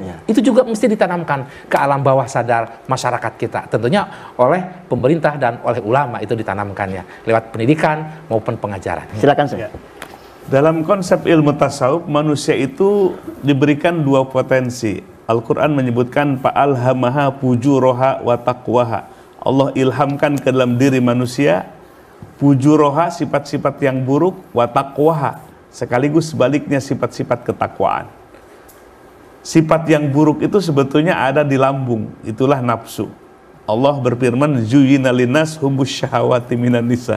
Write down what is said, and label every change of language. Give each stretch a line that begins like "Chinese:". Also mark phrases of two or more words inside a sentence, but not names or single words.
Indonesian: Itu juga mesti ditanamkan ke alam bawah sadar masyarakat kita, tentunya oleh pemerintah dan oleh ulama. Itu ditanamkannya lewat pendidikan maupun pengajaran. Silakan Syekh. Dalam konsep ilmu tasawuf, manusia itu diberikan dua potensi.
Arabic: Al-Quran menyebutkan فألهمها فجورها وتقواها.
Indonesian: Allah ilhamkan ke dalam diri manusia fujuroha, sifat-sifat yang buruk,
Arabic: وتقواها,
Indonesian: sekaligus sebaliknya sifat-sifat ketakwaan. Sifat yang buruk itu sebetulnya ada di lambung, itulah nafsu.
Arabic: Allah berfirman, زين للناس حب الشهوات من النساء.